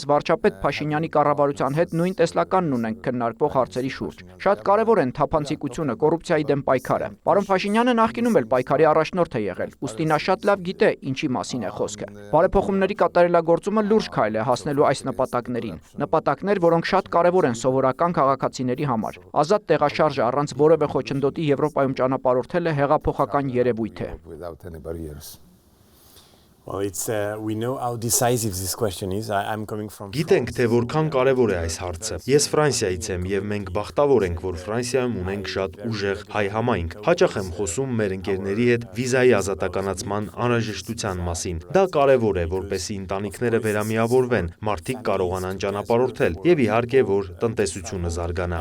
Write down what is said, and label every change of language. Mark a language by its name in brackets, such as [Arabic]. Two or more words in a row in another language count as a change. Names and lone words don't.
[Armenian] վարչապետ Փաշինյանի կառավարության հետ նույն տեսլականն ունենք քննարկվող հարցերի շուրջ։ Շատ կարևոր են թափանցիկությունը, կոռուպցիայի դեմ պայքարը։ Պարոն Փաշինյանը նախկինում էլ պայքարի առաջնորդ է եղել, ուստի նա շատ լավ գիտե ինչի մասին է խոսքը։ Բարեփոխումների կատարելագործումը լուրջ քայլ է հասնելու այս նպատակներին։ Նպատակներ, որոնք շատ կարևոր են սովորական քաղաքացիների համար։ Ազատ տեղաշարժը առանց որևէ խոչընդոտի Եվրոպայում ճանապարհորդելը հեղափոխական երևույթ է։ [English] Without any barriers. Well, we know how decisive this question is. I'm coming from [Armenian] Գիտենք, թե որքան կարևոր է այս հարցը։ Ես Ֆրանսիայից եմ եւ մենք բախտավոր ենք, որ Ֆրանսիայում ունենք շատ ուժեղ հայ համայնք։ Հաճախ եմ խոսում մեր ընկերների հետ վիզայի ազատականացման անհրաժեշտության մասին։ Դա կարևոր է, որպեսզի ընտանիքները վերամիավորվեն, մարդիկ կարողանան ճանապարհորդել եւ իհարկե, որ տնտեսությունը զարգանա։